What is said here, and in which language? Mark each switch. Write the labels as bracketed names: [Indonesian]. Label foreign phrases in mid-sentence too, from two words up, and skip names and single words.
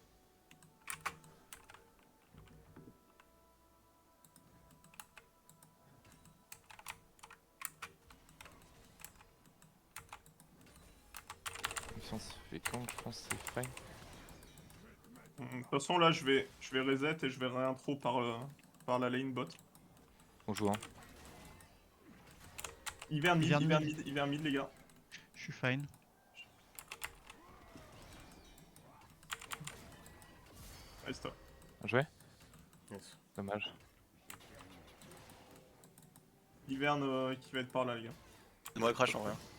[French] Si on se fait con, je pense que c'est fine. De toute façon là je vais reset et je vais réintro par la [English] lane bot. [French] On joue hein. Ivern mid, Ivern Ivern mid. mid, Ivern mid les gars. Je suis fine. Allez stop. Bien joué. Yes. Dommage. Ivern qui va être par là les gars. Moi crash en vrai.